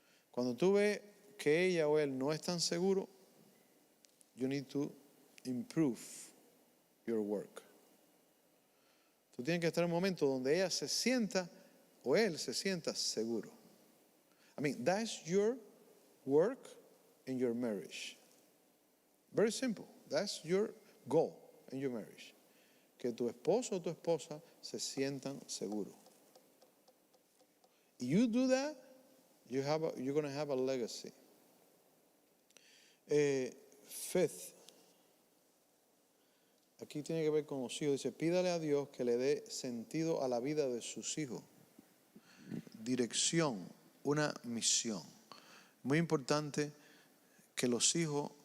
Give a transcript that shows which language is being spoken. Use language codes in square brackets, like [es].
[es] Cuando tú ves que ella o él no están seguros, [en] you need to improve your work. [es] Tú tienes que estar en un momento donde ella se sienta o él se sienta seguro. [en] I mean, that's your work in your marriage. Very simple. That's your goal in your marriage. [es] Que tu esposo o tu esposa se sientan seguros. [en] You do that, you're going to have a legacy. [es] Fifth, aquí tiene que ver con los hijos. Dice, pídale a Dios que le dé sentido a la vida de sus hijos. Dirección, una misión. Muy importante que los hijos